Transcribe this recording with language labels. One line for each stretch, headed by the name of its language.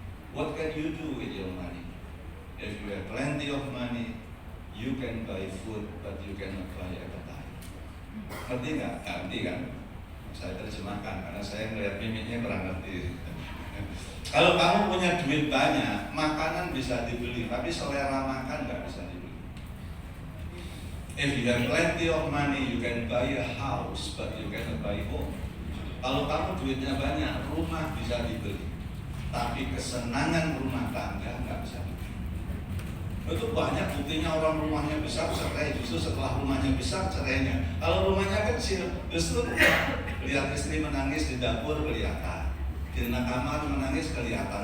English: What can you do with your money? If you have plenty of money, you can buy food, but you cannot buy appetite.
Indonesian: Ngerti nggak? Ngerti kan? Saya terjemahkan karena saya melihat mimiknya kurang ngerti. Kalau kamu punya duit banyak, makanan bisa dibeli, tapi selera makan nggak bisa dibeli.
English: If you have plenty of money, you can buy a house, but you cannot buy home.
Indonesian: Kalau kamu duitnya banyak, rumah bisa dibeli, tapi kesenangan rumah tangga nggak bisa dibeli. Itu banyak buktinya orang rumahnya besar cerai, justru setelah rumahnya besar cerainya. Kalau rumahnya kecil, justru lihat istri menangis di dapur kelihatan, di kamar menangis kelihatan.